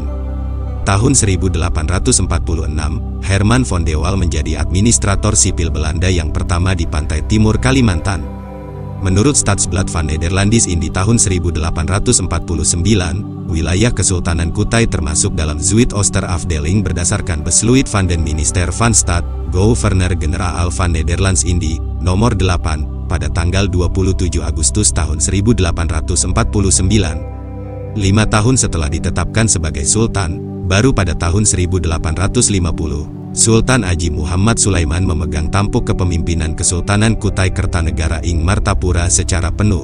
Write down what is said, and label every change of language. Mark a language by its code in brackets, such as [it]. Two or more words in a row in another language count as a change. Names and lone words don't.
[id] Tahun 1846, Herman von de Waal menjadi administrator sipil Belanda yang pertama di pantai timur Kalimantan. Menurut Stadsblad van Nederlandis Indi tahun 1849, wilayah Kesultanan Kutai termasuk dalam Zuid-Ooster-Afdeling berdasarkan [nl] Besluit van den Minister van Staat, Gouverner-Generaal van Nederlands Indi, [id] nomor 8, pada tanggal 27 Agustus tahun 1849. 5 tahun setelah ditetapkan sebagai Sultan, baru pada tahun 1850, Sultan Haji Muhammad Sulaiman memegang tampuk kepemimpinan Kesultanan Kutai Kertanegara ing Martapura secara penuh.